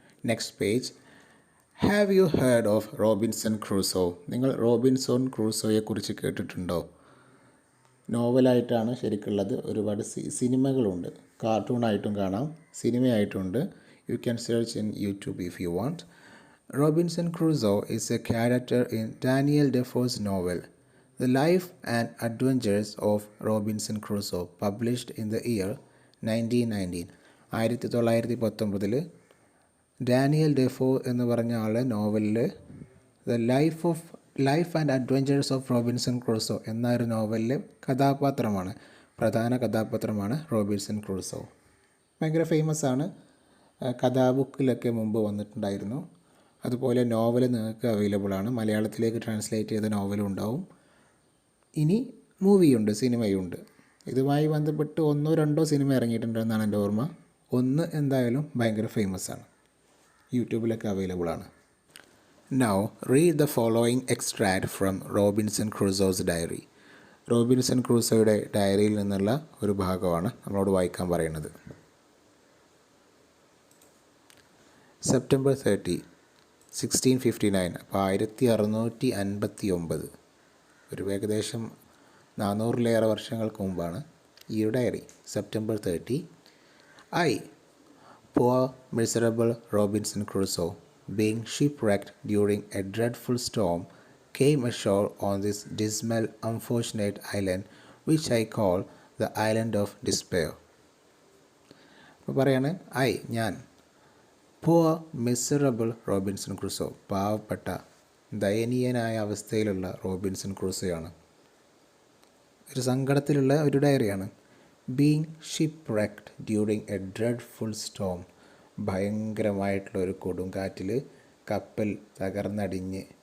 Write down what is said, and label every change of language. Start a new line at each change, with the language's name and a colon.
English: Next page. Have you heard of Robinson Crusoe?
Malayalam: നിങ്ങൾ Robinson ക്രൂസോയെക്കുറിച്ച് കേട്ടിട്ടുണ്ടോ? നോവലായിട്ടാണ് ശരിക്കുള്ളത്. ഒരുപാട് സിനിമകളുണ്ട്, കാർട്ടൂണായിട്ടും കാണാം, സിനിമയായിട്ടുണ്ട്.
English: You can search in YouTube if you want. Robinson Crusoe is a character in Daniel Defoe's novel, The Life and Adventures of Robinson Crusoe, published in the year 1919.
Malayalam: 1919 Daniel Defoe എന്ന് പറഞ്ഞ ആളെ നോവലിൽ the life and adventures of Robinson Crusoe എന്ന ഒരു നോവലിലെ കഥാപാത്രമാണ്, പ്രധാന കഥാപാത്രമാണ് റോബിൻസൺ ക്രൂസോ. ഭയങ്കര ഫേമസ് ആണ്. കഥാബുക്കിലൊക്കെ മുമ്പ് വന്നിട്ടുണ്ടായിരുന്നു. അതുപോലെ നോവൽ നിങ്ങൾക്ക് അവൈലബിൾ ആണ്. മലയാളത്തിലേക്ക് ട്രാൻസ്ലേറ്റ് ചെയ്ത നോവലും ഉണ്ടാവും. ഇനി മൂവിയുണ്ട്, സിനിമയുണ്ട്. ഇതുമായി ബന്ധപ്പെട്ട് 1-2 സിനിമ ഇറങ്ങിയിട്ടുണ്ടെന്നാണ് എൻ്റെ ഓർമ്മ. ഒന്ന് എന്തായാലും ഭയങ്കര ഫേമസ് ആണ്, യൂട്യൂബിലൊക്കെ അവൈലബിൾ ആണ്.
English: Now read the following extract from Robinson Crusoe's diary.
Malayalam: Robinson ക്രൂസോയുടെ ഡയറിയിൽ നിന്നുള്ള ഒരു ഭാഗമാണ് നമ്മളോട് വായിക്കാൻ പറയുന്നത്. സെപ്റ്റംബർ 30, 1659. അപ്പോൾ 1659, ഒരു ഏകദേശം 400-ലേറെ വർഷങ്ങൾക്ക് മുമ്പാണ് ഈ diary.
English: September 30. I, poor miserable Robinson Crusoe, being shipwrecked during a dreadful storm, came ashore on this dismal, unfortunate island, which I call the Island of Despair.
Malayalam: അപ്പോൾ പറയാണ്, ഞാൻ
English: poor miserable
Malayalam: Robinson Crusoe, പാവപ്പെട്ട ദയനീയനായ അവസ്ഥയിലുള്ള Robinson ക്രൂസോയാണ്. ഒരു സങ്കടത്തിലുള്ള ഒരു ഡയറിയാണ്.
English: being shipwrecked during a dreadful storm,
Malayalam: ഭയങ്കരമായിട്ടുള്ള ഒരു കൊടുങ്കാറ്റിൽ കപ്പൽ തകർന്നടിഞ്ഞ്.